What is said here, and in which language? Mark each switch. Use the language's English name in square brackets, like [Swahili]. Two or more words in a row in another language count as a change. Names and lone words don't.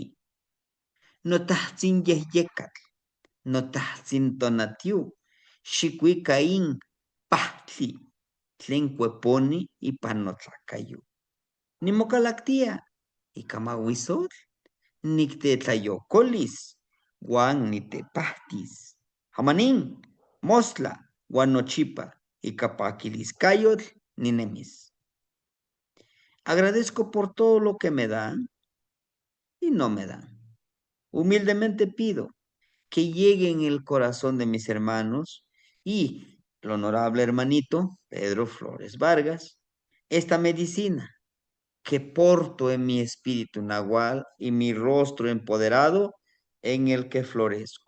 [Nahuatl languages] Notahtzin yehyekatl, notahtzin tonatiu, xikuicaín, pahtli, tlen cueponi ipan notlacayo. Nimocalactia, icamahuizotl, nictetlayocolis, Juan nitepahtis. Jamanín, mostla, Juan nochipa, icapaquiliscayotl, ninemis. [Spanish] Agradezco por todo lo que me dan y no me dan. Humildemente pido que llegue en el corazón de mis hermanos y el honorable hermanito Pedro Flores Vargas esta medicina que porto en mi espíritu nahual y mi rostro empoderado en el que florezco.